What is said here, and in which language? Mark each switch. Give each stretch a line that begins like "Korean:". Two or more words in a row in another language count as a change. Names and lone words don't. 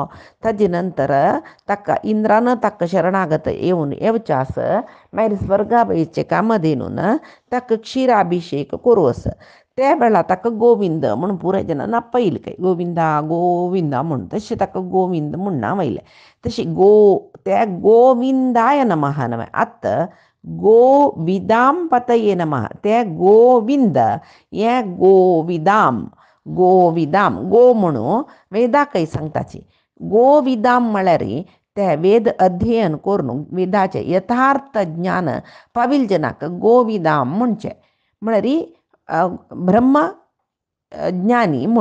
Konkani: ताजे नंतर ताका इंद्रान ताका शरणागत येवच्यास मागीर स्वर्गावयचे कामधेनून ताका क्षीराभिषेक करूस. त्या वेळा ताका गोविंद म्हणून पुराय जनांनी आपयलें काय गोविंदा गोविंदा म्हणून तशें ताका गोविंद म्हूण नांव आयलें. तशें त्या
Sanskrit: गोविंदाय नमः नमः आतां गोविदाम पतये नमः.
Konkani: ते गोविंद हे गोविदाम गोविदाम गो म्हणून वेदाकय सांगताची. गोविदाम म्हळ्यार ते वेद अध्ययन करून वेदाचे यथार्थ ज्ञान पाविल जनाक गोविदाम म्हणचे म्हळ्यार ब्रह्म ज्ञानी म्हूण.